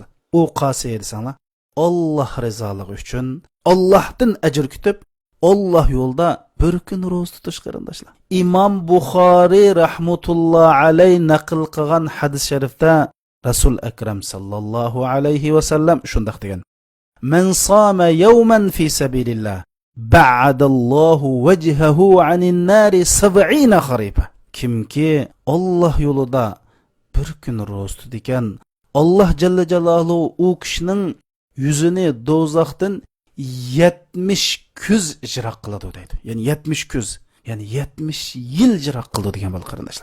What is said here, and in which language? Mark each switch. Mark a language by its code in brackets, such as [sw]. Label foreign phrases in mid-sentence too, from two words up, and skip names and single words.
[uz] U qosiy desanglar, Alloh rizoligi uchun Allohdan ajr kutib, Alloh yo'lda bir kun ro'za tutish qarindoshlar. Imom Buxoriy [ar] رحمة الله عليه [uz] naql qilgan hadis sharifda Rasul akram [ar] صلى الله عليه وسلم [uz] shunday degan: [ar] "من صام يوما في سبيل الله باعد الله وجهه عن النار 70 خريفا." [uz] Kimki Alloh yo'lida bir kun ro'za tutadigan, Alloh [ar] جل جلاله [uz] u kishining yuzini do'zaxdan 70 kuz yiroq qiladi deydi. Ya'ni 70 kuz, ya'ni 70 yil yiroq qiladi degan bo'l qarindoshlar.